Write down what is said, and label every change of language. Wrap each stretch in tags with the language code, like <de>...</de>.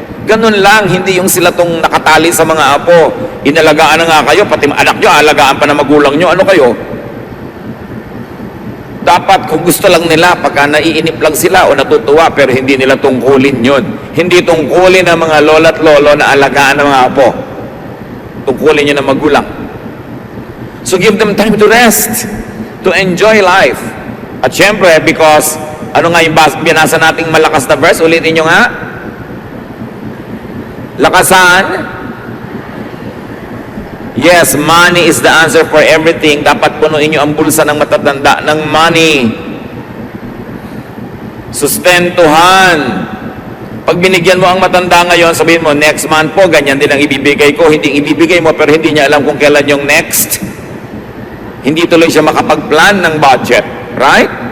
<tl>Ganun lang, hindi yung sila tong nakatali sa mga apo. Inalagaan na nga kayo, pati anak nyo, alagaan pa ng magulang nyo, ano kayo? Dapat kung gusto lang nila, pagka naiinip lang sila o natutuwa, pero hindi nila tungkulin yun. Hindi tungkulin ng mga lola at lolo na alagaan ng mga apo. Tungkulin yun ng magulang.</tl> <en>So give them time to rest, to enjoy life.</en> <tl>At syempre, because, ano nga yung binasa nating malakas na verse, ulitin nyo nga. Lakasan</tl> <en>Yes, money is the answer for everything.</en> <tl>Dapat punuin nyo ang bulsa ng matatanda ng money. Sustentuhan. Pag binigyan mo ang matanda ngayon, sabihin mo, next month po, ganyan din ang ibibigay ko. Hindi ibibigay mo, pero hindi niya alam kung kailan yung next. Hindi tuloy siya makapag-plan ng budget. Right?</tl>